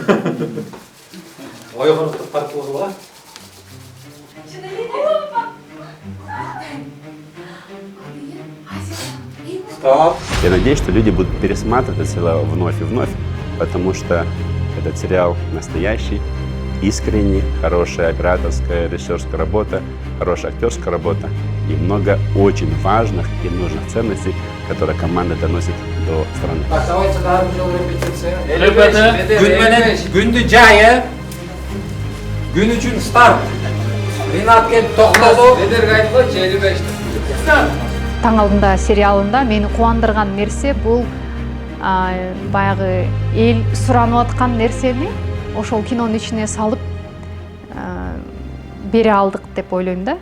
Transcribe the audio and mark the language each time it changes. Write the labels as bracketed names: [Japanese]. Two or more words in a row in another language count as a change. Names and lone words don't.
[Kyrgyz] Ойгонуп тартылгыла. [Russian] Я надеюсь, что люди будут пересматривать это сериал вновь и вновь, потому что этот сериал настоящий, искренний, хорошая операторская, режиссерская работа, хорошая актерская работа и много очень важных и нужных ценностей, которые команда доносит до страны. [Kyrgyz] Давайте дагы жол репетиция. Ребята, күндү жайы, күн үчүн старт. Ринат келип токтоду. Силерге айтканчы 55. Таң алдында сериалында мени кубандырган нерсе бул баягы эл суранып аткан нерсени ошол кинонун ичине салып бере алдык деп ойлойм да.